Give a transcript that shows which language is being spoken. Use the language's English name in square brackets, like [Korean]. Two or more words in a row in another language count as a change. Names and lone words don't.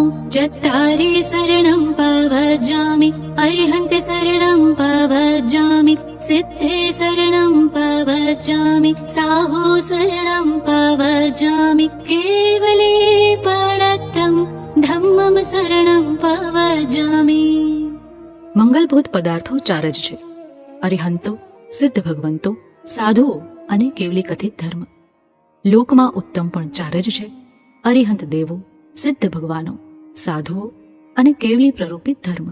[Prakrit languages] चत्तारि शरणं पवजामि अरिहन्ते शरणं पवजामि सिद्धे शरणं पवजामि साहु शरणं पवजामि केवले प्रणतं धम्मं शरणं पवजामि. [Gujarati] મંગલભૂત પદાર્થો 4 જ છે: અરિહંતો, સિદ્ધ ભગવંતો, સાધુઓ અને કેવલી કથિત ધર્મ. લોકમાં ઉત્તમ પણ 4 જ છે: અરિહંત દેવો, સિદ્ધ ભગવાનો, સાધુઓ અને કેવલી પ્રરૂપિત ધર્મ.